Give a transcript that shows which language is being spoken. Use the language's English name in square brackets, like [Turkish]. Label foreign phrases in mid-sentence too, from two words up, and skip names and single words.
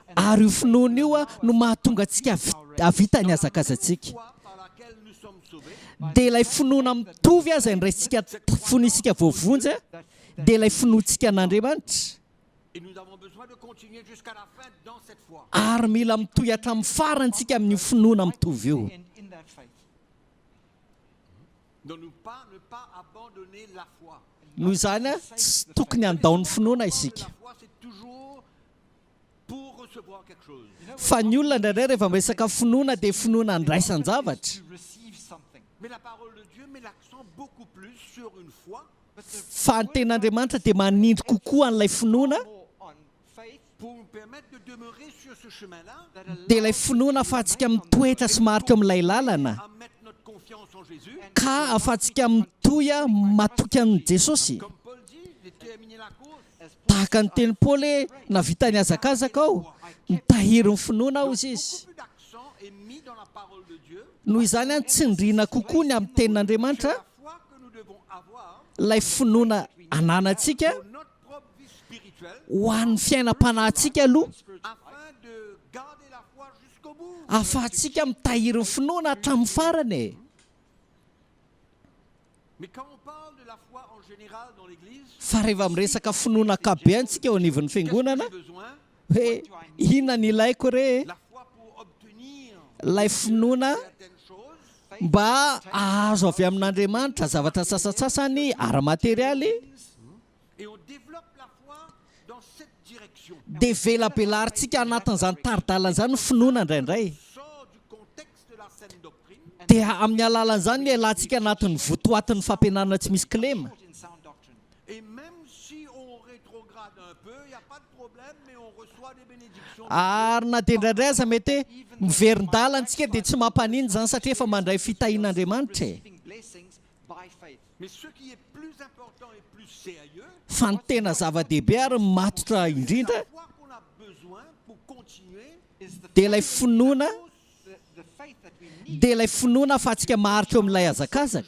[Malagasy] ary io finoana io no mahatonga antsika havita ny azakazantsika. [French] Foi par laquelle nous sommes sauvés, [Malagasy] Dia ilay finoana mitovy aza indraisitsika fonisika voavonjy dia ilay finoantsika an'Andriamanitra. [French] et nous avons besoin de continuer jusqu'à la fin dans cette foi. [Malagasy] Ary mila mitohy hatramin'ny farantsika amin'ny finoana mitovy io. [English] in that faith. [French] Donc ne pas abandonner la foi. [Malagasy] Noho izany tsy tokony handao ny finoana isika. [French] La foi, c'est toujours pour recevoir quelque chose. [Malagasy] Fa ny olona indraindray rehefa miresaka finoana dia finoana andraisany zavatra. [English] To receive something. [French] Mais la parole de Dieu met l'accent beaucoup plus sur une foi [Malagasy] Fa ny ten'Andriamanitra dia manindry kokoa an'ilay finoana [English] More on faith [French] pour nous permettre de demeurer sur ce chemin-là, [English] that [Malagasy] dia ilay finoana ahafahantsika mitoetra sy maharitra eo amin'ilay lalana, [French] à mettre notre confiance en Jésus. [Malagasy] ka ahafahantsika mitohy matoky an'i Jesosy. [French] Comme Paul dit, de terminer la course. [Malagasy] Tahaka ny teny Paoly hoe navita ny azakazaka aho, nitahiry ny finoana aho izy izy. [French] Beaucoup plus d'accent est mis dans la parole de Dieu. [Malagasy] Noho izany tsindriana kokoa ny amin'ny tenin'Andriamanitra [French] La foi que nous devons avoir [Malagasy] ilay finoana ananantsika [French] pour notre propre vie spirituelle, [Malagasy] ho an'ny fiainam-panahintsika aloha, [French] afin de garder la foi jusqu'au bout. [Malagasy] ahafahantsika mitahiry ny finoana hatramin'ny farany. [French] Mais quand on parle de la foi en général dans l'Église, [Malagasy] Fa rehefa miresaka finoana akabe antsika eo anivon'ny [French] qu'est-ce [Malagasy] fiangonana [French] que j'ai besoin? [Malagasy] hoe inona ny ilaiko re [French] La foi pour obtenir [Malagasy] ilay finoana [French] certaines choses, [Malagasy] mba ahazo avy amin'Andriamanitra zavatra sasatsasany ara-materialy, [French] et on développe la foi dans cette direction. [Malagasy] dia velabelarintsika anatin'izany taridalan'izany ny finoana indraindray. [French] Sort du contexte de la saine doctrine, [Malagasy] Dia amin'ny alalan'izany ny alantsika anatin'ny votoatin'ny fampianarana tsy misy kilema. [English] in sound doctrine. [French] et même si on rétrograde un peu, il n'y a pas de problème, mais on reçoit des bénédictions. [Malagasy] Ary na dia indraindray aza mety hoe miverin-dalantsika dia tsy mampanino zany satria efa mandray fitahian'Andriamanitra. [English] Receiving blessings by faith. [French] Mais ce qui est plus important et plus sérieux, [Malagasy] Fa ny tena zava-dehibe ary matotra indrindra [French] la foi qu'on a besoin pour continuer, [English] Is the [Malagasy] dia ilay finoana, [English] the faith that we need [Malagasy] dia ilay finoana ahafahantsika maharitra eo amin'ilay azakazaka.